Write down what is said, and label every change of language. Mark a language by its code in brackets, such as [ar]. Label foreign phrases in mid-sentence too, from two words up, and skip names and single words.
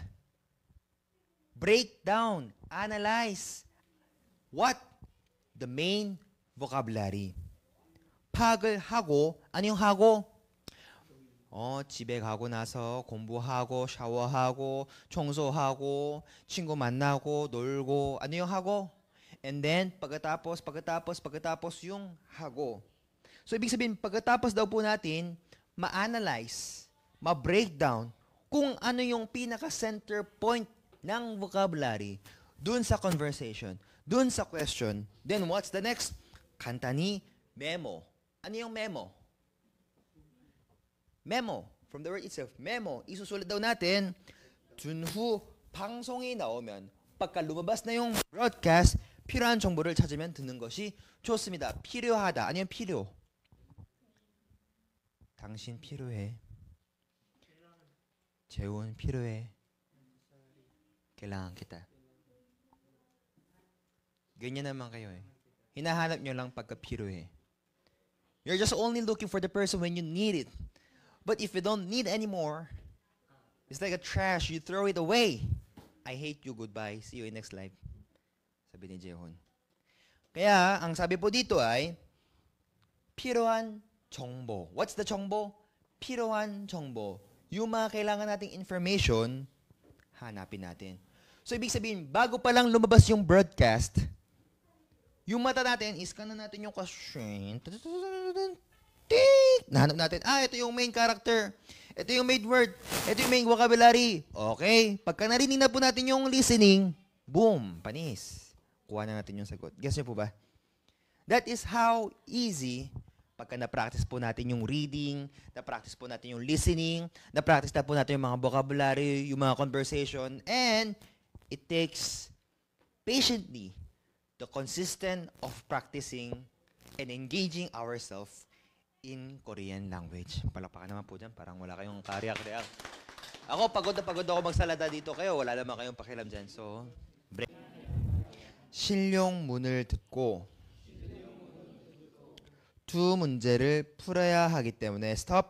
[en] Break down. Analyze. What? The main vocabulary. [ko] 팍을 하고, [tl] ano yung [ko] 하고? 집에 가고 나서 공부하고, 샤워하고, 청소하고, 친구 만나고, 놀고, [tl] ano yung 하고? [en] And then, [tl] pagkatapos yung hago. So, ibig sabihin, pagkatapos daw po natin, ma-analyze, ma-breakdown, kung ano yung pinaka-center point ng vocabulary dun sa conversation, dun sa question. [en] Then, what's the next? [ko] 간단히 memo. [tl] Ano yung memo? Memo. [en] From the word itself, memo. [tl] Isusulat daw natin, [ko] 준후 방송이 나오면, [tl] pagka lumabas na yung broadcast, [ko] 필요한 정보를 찾으면 듣는 것이 좋습니다. 필요하다. 아니면 필요. 당신 필요해. 재훈 필요해. [tl] Kailangan kita. Ganyan naman kayo eh. Hinahanap nyo lang pagka 필요해. [en] You're just only looking for the person when you need it. But if you don't need anymore, it's like a trash. You throw it away. I hate you. Goodbye. See you in next life. [tl] Sabi ni Jehon. Kaya, ang sabi po dito ay, [ko] 필요한 정보. [en] What's the 정보? [ko] 필요한 정보. [tl] Yung mga kailangan nating information, hanapin natin. So, ibig sabihin, bago pa lang lumabas yung broadcast, yung mata natin, iscan na natin yung question. Nahanap natin, ito yung [en] main character. [tl] Ito yung [en] main word. [tl] Ito yung [en] main vocabulary. Okay. [tl] Pagka narinig na po natin yung listening, boom, panis. Kuha na natin yung sagot. Guess niyo po ba? [en] That is how easy, [tl] pagka na-practice po natin yung reading, na-practice po natin yung listening, na-practice na po natin yung mga vocabulary, yung mga conversation, [en] and it takes patiently the consistent of practicing and engaging ourselves in Korean language. [tl] Palakpakan naman po dyan, parang wala kayong karyak-reak. Ako, pagod ako magsalada dito kayo, wala naman kayong pakialam dyan. [en] So, break. [ko] 실용문을 듣고 두 문제를 풀어야 하기 때문에 stop.